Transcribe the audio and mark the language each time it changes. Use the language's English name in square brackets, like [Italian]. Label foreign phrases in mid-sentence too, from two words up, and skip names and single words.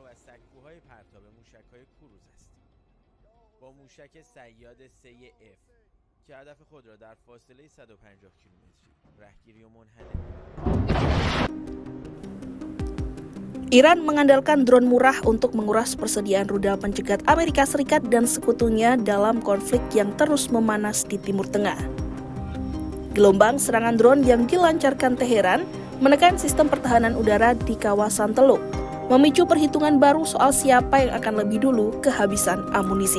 [Persian] سکوهای پرتاب موشک‌های کروز هستیم. با موشک صیاد 3F که هدف خود را در فاصله 150 کیلومتری رهگیری و منحنی. [Indonesian] Iran mengandalkan drone murah untuk menguras persediaan rudal pencegat Amerika Serikat dan sekutunya dalam konflik yang terus memanas di Timur Tengah. Gelombang serangan drone yang dilancarkan Teheran menekan sistem pertahanan udara di kawasan Teluk, memicu perhitungan baru soal siapa yang akan lebih dulu kehabisan amunisi.